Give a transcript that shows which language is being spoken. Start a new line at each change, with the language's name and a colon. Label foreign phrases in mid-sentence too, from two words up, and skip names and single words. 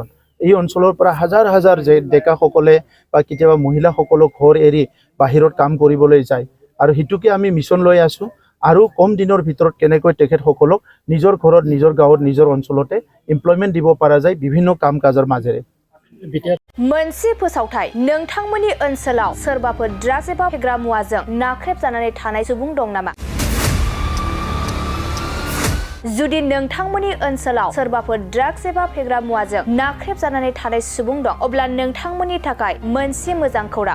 Assamese: এই অঞ্চলৰ পৰা হাজাৰ হাজাৰ যে ডেকাসকলে বা কেতিয়াবা মহিলাসকলক ঘৰ এৰি বাহিৰত কাম কৰিবলৈ যায় আৰু সেইটোকে আমি মিছন লৈ আছোঁ আৰু কম দিনৰ ভিতৰত কেনেকৈ তেখেতসকলক নিজৰ ঘৰত নিজৰ গাঁৱত নিজৰ অঞ্চলতে এমপ্লয়মেণ্ট দিব পৰা যায় বিভিন্ন কাম কাজৰ মাজেৰে।
Bodo: मोनसे फोसावथाय नोंथांमोननि ओनसोलाव सोरबाफोर ड्राग्स एबा फेग्रा मुवाजों नाख्रेबजानानै थानाय सुबुं दं नामा? जुदि नोंथांमोननि ओनसोलाव सोरबाफोर ड्राग्स एबा फेग्रा मुवाजों नाख्रेबजानानै थानाय सुबुं दं अब्ला नोंथांमोननि थाखाय मोनसे मोजां खौरां।